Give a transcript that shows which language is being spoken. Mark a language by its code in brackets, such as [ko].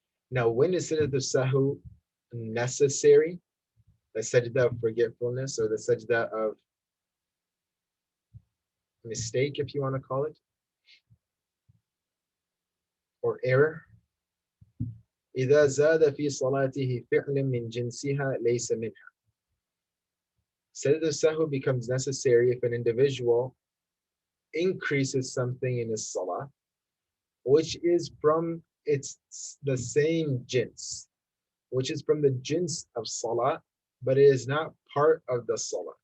[en] Now, when is sajda al-sahw necessary? The sajda of forgetfulness, or the sajda of mistake, if you want to call it, or error. [ar] إذا زاد في صلاته فعل من جنسها ليس منها. [en] Sajda al-sahw becomes necessary if an individual increases something in his salah, which is from the same jins, which is from the jins of salah, but it is not part of the salah.